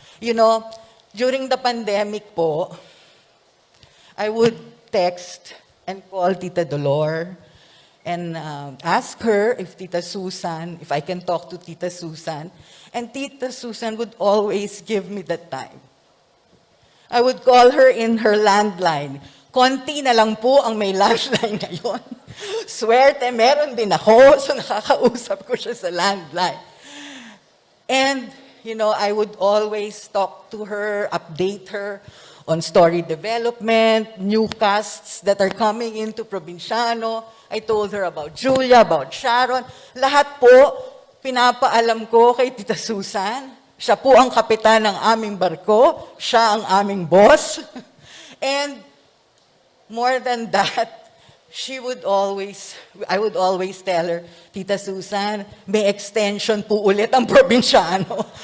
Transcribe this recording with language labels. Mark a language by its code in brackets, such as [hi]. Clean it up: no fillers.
[en] You know, during the pandemic po, I would text and call Tita Dolor. and ask her if Tita Susan, if I can talk to Tita Susan. And Tita Susan would always give me the time. I would call her in her landline. [tl] Konti na lang po ang may landline ngayon. Swerte, meron din ako, so nakakausap ko siya sa landline. [en] And, you know, I would always talk to her, update her on story development, new casts that are coming into Provinciano. I told her about Julia, about Sharon. [tl] Lahat po, pinapaalam ko kay Tita Susan. Siya po ang kapitan ng aming barko. Siya ang aming boss. [en] And more than that, I would always tell her, Tita Susan, [tl] may extension po ulit ang Provinciano.